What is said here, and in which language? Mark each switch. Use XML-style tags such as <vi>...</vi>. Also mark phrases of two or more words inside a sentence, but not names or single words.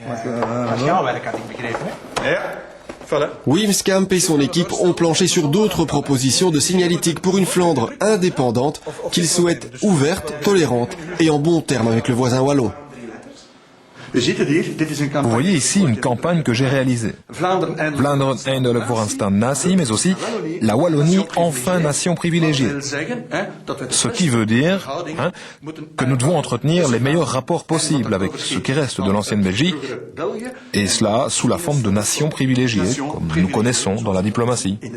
<fr>Wimskamp et son équipe ont planché sur d'autres propositions de signalétique pour une Flandre indépendante qu'ils souhaitent ouverte, tolérante et en bons termes avec le voisin wallon. Vous voyez ici une campagne que j'ai réalisée.</fr> <nl>Vlaanderen eindelijk vooraanstaand natie,</nl> <fr>mais aussi la Wallonie enfin nation privilégiée. Ce qui veut dire que nous devons entretenir les meilleurs rapports possibles avec ce qui reste de l'ancienne Belgique, et cela sous la forme de nation privilégiée, comme nous connaissons dans la diplomatie.</fr>